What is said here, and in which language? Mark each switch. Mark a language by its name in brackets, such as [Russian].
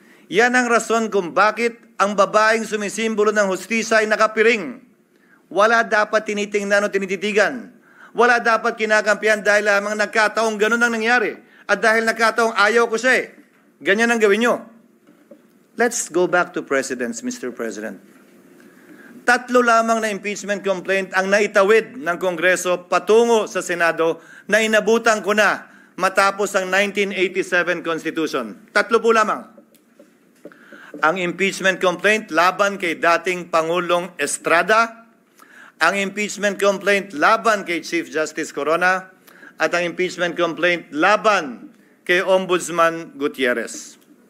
[Filipino] Yan ang rason kung bakit ang babaeng sumisimbolo ng hustisya ay nakapiring. Wala dapat tinitingnan o tinititigan. Wala dapat kinakampihan dahil lamang nagkataong ganun ang nangyari. At dahil nagkataong ayaw ko siya ganyan ang gawin nyo. [English] Let's go back to precedents, Mr. President. [Filipino] 3 lamang na impeachment complaint ang naitawid ng Kongreso patungo sa Senado na inabutan ko na matapos ang 1987 Constitution. 3 po lamang. Ang impeachment complaint laban kay dating Pangulong Estrada, ang impeachment complaint laban kay Chief Justice Corona, at ang impeachment complaint laban kay Ombudsman Gutierrez.